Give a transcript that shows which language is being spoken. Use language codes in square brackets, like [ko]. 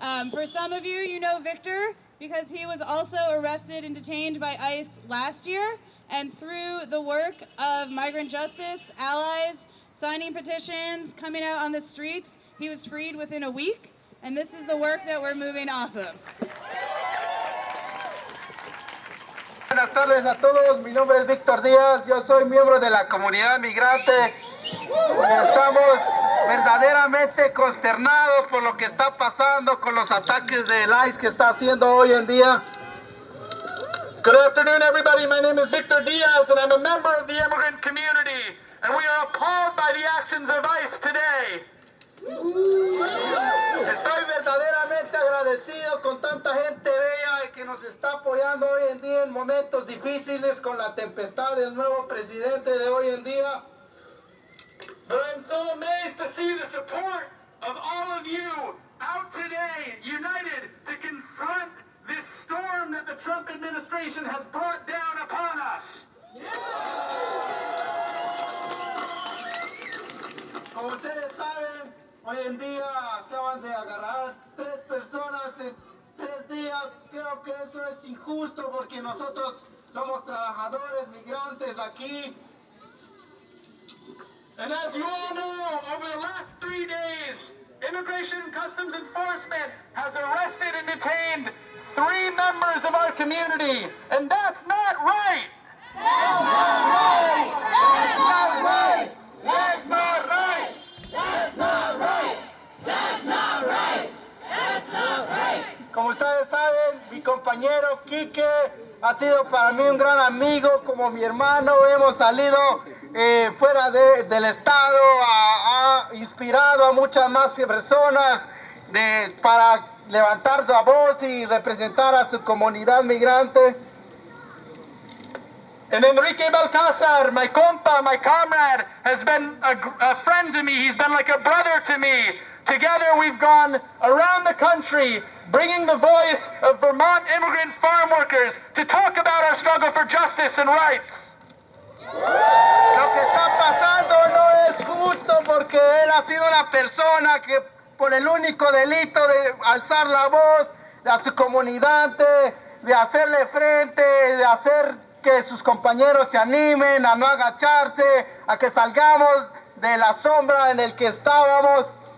[en] For some of you, you know Victor because he was also arrested and detained by ICE last year. And through the work of Migrant Justice, allies, signing petitions, coming out on the streets, he was freed within a week. And this is the work that we're moving off of. [es] Buenas tardes a todos, mi nombre es Víctor Díaz, yo soy miembro de la comunidad migrante. Estamos verdaderamente consternados por lo que está pasando con los ataques del ICE que está haciendo hoy en día. [en] Good afternoon, everybody. My name is Victor Diaz, and I'm a member of the immigrant community. And we are appalled by the actions of ICE today. [es] Estoy verdaderamente agradecido con tanta gente bella que nos está apoyando hoy en día en momentos difíciles con la tempestad del nuevo presidente de hoy en día. [en] But I'm so amazed to see the support of all of you out today, united to confront this storm that the Trump administration has brought down upon us. [es] Como ustedes saben, hoy en día acaban de agarrar 3 personas en 3 días. Creo que eso es injusto porque nosotros somos trabajadores migrantes aquí. [en] And as you all know, over the last 3 days, Immigration and Customs Enforcement has arrested and detained 3 members of our community, and that's not right! That's not right! That's not right! That's not right! That's not right! That's not right! That's not right! [es] Como ustedes saben, mi compañero Quique ha sido para mí un gran amigo, como mi hermano. Hemos salido fuera del estado, ha inspirado a muchas más personas para levantar la voz y representar a su comunidad migrante. [en] And Enrique Balcázar, my compa, my comrade, has been a friend to me. He's been like a brother to me. Together we've gone around the country bringing the voice of Vermont immigrant farm workers to talk about our struggle for justice and rights. [es] Lo que está pasando no es justo porque él ha sido una persona que por el único delito de alzar la voz a su comunidad, de hacerle frente, de hacer que sus compañeros se animen a no agacharse, a que salgamos de la sombra en el que estábamos.